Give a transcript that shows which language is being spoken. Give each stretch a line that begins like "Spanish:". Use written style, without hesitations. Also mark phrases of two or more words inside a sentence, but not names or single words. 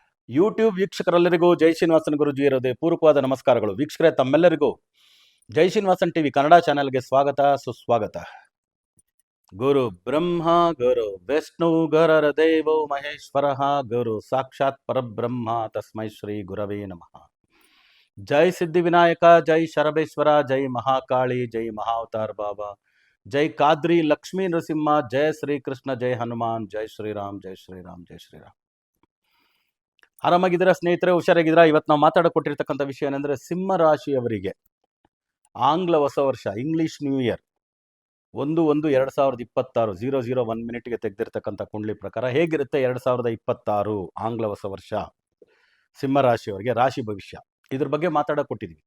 Kannada: ಯೂಟ್ಯೂಬ್ ವೀಕ್ಷಕರೆಲ್ಲರಿಗೂ ಜೈ ಶ್ರೀನಿವಾಸನ್ ಗುರುಜಿ ಇರೋದೇ ಪೂರ್ವಕವಾದ ನಮಸ್ಕಾರಗಳು. ವೀಕ್ಷಕರೇ, ತಮ್ಮೆಲ್ಲರಿಗೂ ಜೈ ಶ್ರೀನಿವಾಸನ್ ಟಿವಿ ಕನ್ನಡ ಚಾನೆಲ್ಗೆ ಸ್ವಾಗತ ಸುಸ್ವಾಗತ.
Sanskrit: ಗುರು ಬ್ರಹ್ಮ ಗುರು ವಿಷ್ಣು ಗುರರ ದೇವೋ ಮಹೇಶ್ವರ ಗುರು ಸಾಕ್ಷಾತ್ ಪರಬ್ರಹ್ಮ ತಸ್ಮೈ ಶ್ರೀ ಗುರವೇ ನಮಃ.
Kannada: ಜೈ ಸಿದ್ಧಿ ವಿನಾಯಕ, ಜೈ ಶರಬೇಶ್ವರ, ಜೈ ಮಹಾಕಾಳಿ, ಜೈ ಮಹಾವತಾರ್ ಬಾಬಾ, ಜೈ ಕಾದ್ರಿ ಲಕ್ಷ್ಮೀ ನರಸಿಂಹ, ಜಯ ಶ್ರೀಕೃಷ್ಣ, ಜೈ ಹನುಮಾನ್, ಜೈ ಶ್ರೀರಾಮ್, ಜೈ ಶ್ರೀರಾಮ್, ಜೈ ಶ್ರೀರಾಮ್. ಆರಾಮಾಗಿದ್ದೀರಾ ಸ್ನೇಹಿತರೆ? ಹುಷಾರಾಗಿದ್ದೀರಾ? ಇವತ್ತು ನಾವು ಮಾತಾಡಿಕೊಟ್ಟಿರ್ತಕ್ಕಂಥ ವಿಷಯ ಏನಂದರೆ, ಸಿಂಹ ರಾಶಿಯವರಿಗೆ ಆಂಗ್ಲ ಹೊಸ ವರ್ಷ,
English: English New Year
Kannada: 1/1/2026 00 ಮಿನಿಟ್ಗೆ ತೆಗೆದಿರ್ತಕ್ಕಂಥ ಕುಂಡ್ಲಿ ಪ್ರಕಾರ ಹೇಗಿರುತ್ತೆ 2026 ಆಂಗ್ಲ ಹೊಸ ವರ್ಷ ಸಿಂಹ ರಾಶಿಯವರಿಗೆ ರಾಶಿ ಭವಿಷ್ಯ, ಇದ್ರ ಬಗ್ಗೆ ಮಾತಾಡೋಕೊಟ್ಟಿದ್ವಿ.